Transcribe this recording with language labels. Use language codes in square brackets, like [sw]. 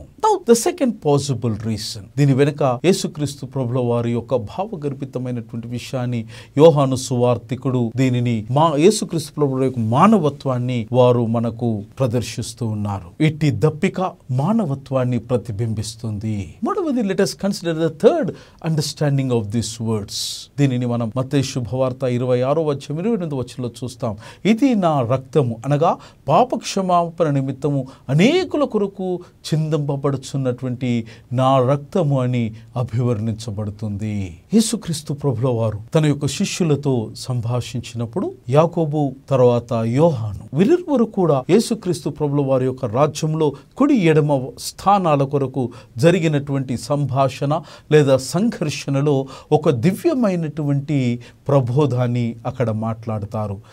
[te] Now the second possible reason, దీని వెనుక యేసుక్రీస్తు ప్రభుల వారి యొక్క భావగర్భితమైనటువంటి విషయాన్ని యోహాను సువార్తికుడు దీనిని యేసుక్రీస్తు ప్రభుల యొక్క మానవత్వాన్ని వారు మనకు ప్రదర్శిస్తూ ఉన్నారు. ఇట్టి దప్పిక మానవత్వాన్ని ప్రతిబింబిస్తుంది. [en] మూడవది, let us consider the third understanding of these words. [te] దీనిని మనం మత్తయి శుభవార్త 26:28 చూస్తాం. ఇది నా రక్తము, అనగా పాప క్షమాపణ నిమిత్తము అనేకుల కొరకు చిందింపబడుచున్నటువంటి నా రక్తము అని అభివర్ణించబడుతుంది. యేసుక్రీస్తు ప్రభుల వారు తన యొక్క శిష్యులతో సంభాషించినప్పుడు యాకోబు తర్వాత యోహాను వీరిరువురు కూడా యేసుక్రీస్తు ప్రభుల వారి యొక్క రాజ్యంలో కుడి ఎడమ స్థానాల కొరకు జరిగినటువంటి సంభాషణ లేదా సంఘర్షణలో ఒక దివ్యమైనటువంటి ప్రబోధాన్ని అక్కడ మాట్లాడతారు.